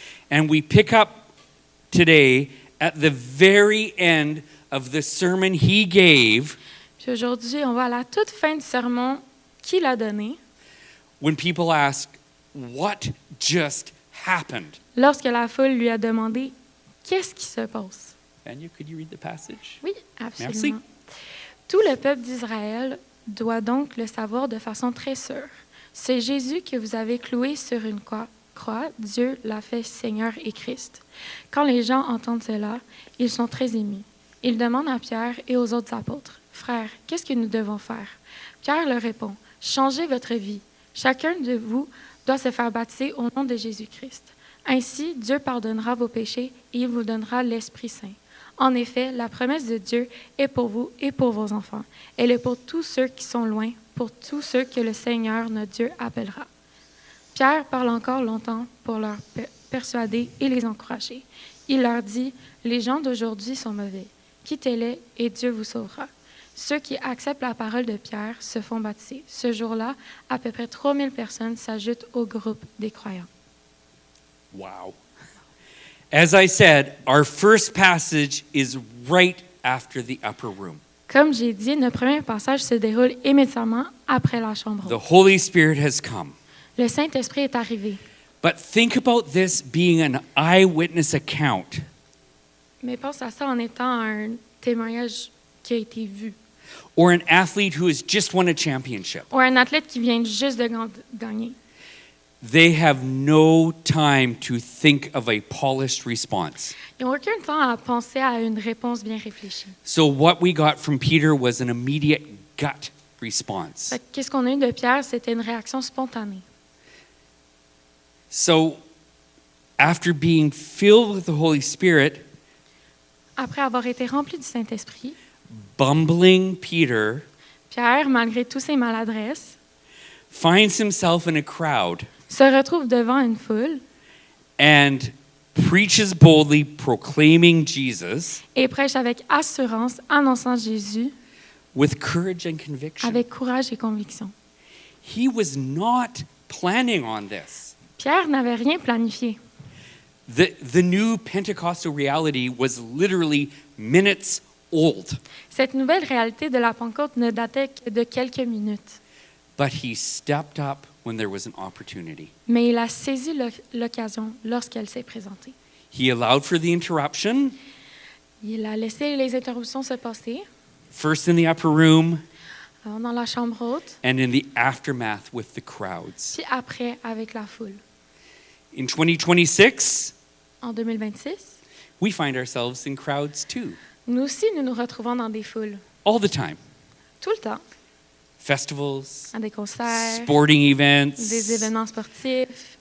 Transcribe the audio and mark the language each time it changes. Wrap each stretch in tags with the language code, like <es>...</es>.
<en>And we pick up today at the very end of the sermon he gave</en> <fr>Puis aujourd'hui, on va à la toute fin du sermon qu'il a donné.</fr> <en>when people ask, what just happened?</en> <fr>Lorsque la foule lui a demandé « Qu'est-ce qui se passe?</fr> <en>Daniel, could you read the passage? »</en> <fr>Oui, absolument. Merci. Tout le peuple d'Israël doit donc le savoir de façon très sûre. C'est Jésus que vous avez cloué sur une croix. Dieu l'a fait Seigneur et Christ. Quand les gens entendent cela, ils sont très émus. Ils demandent à Pierre et aux autres apôtres, « Frères, qu'est-ce que nous devons faire? » Pierre leur répond, « Changez votre vie. Chacun de vous doit se faire baptiser au nom de Jésus-Christ. Ainsi, Dieu pardonnera vos péchés et il vous donnera l'Esprit Saint. En effet, la promesse de Dieu est pour vous et pour vos enfants. Elle est pour tous ceux qui sont loin, pour tous ceux que le Seigneur, notre Dieu, appellera. » Pierre parle encore longtemps pour leur persuader et les encourager. Il leur dit, « Les gens d'aujourd'hui sont mauvais. Quittez-les et Dieu vous sauvera. » Ceux qui acceptent la parole de Pierre se font baptiser. Ce jour-là, à peu près 3000 personnes s'ajoutent au groupe des croyants.</fr> <en>Wow. As I said, our first passage is right after the upper room.</en> <fr>Comme j'ai dit, notre premier passage se déroule immédiatement après la chambre</fr> <en>The</en> <fr>haute.</fr> <en>Holy Spirit has come.</en> <fr>Le Saint-Esprit est arrivé.</fr> <en>But think about this being an eyewitness account.</en> <fr>Mais pense à ça en étant un témoignage qui a été vu.</fr> <en>Or an athlete who has just won a championship.</en> <fr>Ou un athlète qui vient juste de gagner.</fr> <en>They have no time to think of a polished response.</en> <fr>Ils n'ont aucun temps à penser à une réponse bien réfléchie.</fr> <en>So what we got from Peter was an immediate gut response.</en> <fr>Fait que qu'est-ce qu'on a eu de Pierre? C'était une réaction spontanée.</fr> <en>So after being filled with the Holy Spirit,</en> <fr>Après avoir été rempli du Saint-Esprit,</fr> <en>bumbling Peter</en> <fr>Pierre, malgré toutes ses maladresses,</fr> <en>finds himself in a crowd</en> <fr>se retrouve devant une foule</fr> <en>and preaches boldly, proclaiming Jesus</en> <fr>et prêche avec assurance, annonçant Jésus</fr> <en>with courage and conviction.</en> <fr>avec courage et conviction.</fr> <en>He was not planning on this.</en> <fr>Pierre n'avait rien planifié.</fr> <en>The new Pentecostal reality was literally minutes old,</en> <fr>Cette nouvelle réalité de la Pentecôte ne datait que de quelques minutes.</fr> <en>but he stepped up when there was an opportunity.</en> <fr>Mais il a saisi l'occasion lorsqu'elle s'est présentée.</fr> <en>He allowed for the interruption,</en> <fr>Il a laissé les interruptions se passer</fr> <en>first in the upper room</en> <fr>dans la chambre haute,</fr> <en>and in the aftermath with the crowds.</en> <fr>puis après avec la foule.</fr> <en>In 2026,</en> <fr>En 2026,</fr> <en>we find ourselves in crowds too,</en> <fr>nous aussi, nous nous retrouvons dans des foules,</fr> <en>all the time.</en> <fr>tout le temps,</fr> <en>Festivals,</en> <fr>à des concerts,</fr> <en>sporting events.</en> <fr>des événements sportifs,</fr>